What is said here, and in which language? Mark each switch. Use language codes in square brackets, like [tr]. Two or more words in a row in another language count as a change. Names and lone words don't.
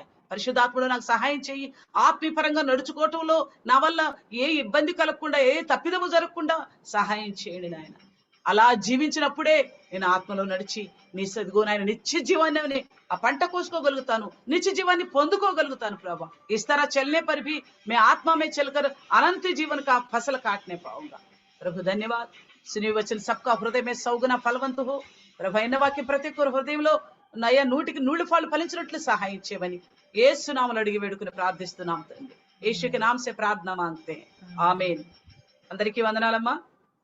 [te] పరిశుద్ధాత్ముడు నాకు సహాయం చెయ్యి. ఆత్మీయ పరంగా నడుచుకోవటంలో నా వల్ల ఏ ఇబ్బంది కలగకుండా, ఏ తప్పిదము జరగకుండా సహాయం చేయండి నాయన. అలా జీవించినప్పుడే నేను ఆత్మలో నడిచి నీ సదిగో నాయన నిత్య జీవాన్ని ఆ పంట కోసుకోగలుగుతాను, నిత్య జీవాన్ని పొందుకోగలుగుతాను. ప్రభా, [hi] इस तरह चलने पर भी मैं आत्मा में चलकर अनंत जीवन का फसल काटने पाऊंगा. प्रभु धन्यवाद. सुनी वचन सबका हृदय में सौगुना फलवंत हो. [te] ప్రభు అయిన వాక్యం ప్రతి ఒక్కరి హృదయంలో నయ్యా 100కి 100 ఫాలు ఫలించినట్లు సహాయం చేయమని యేసు నామములో అడిగి వేడుకుని ప్రార్థిస్తున్నాం తండ్రి. [hi] యేసు के नाम से प्रार्थना मांगते हैं. आमीन. [te] అందరికీ వందనాలమ్మా.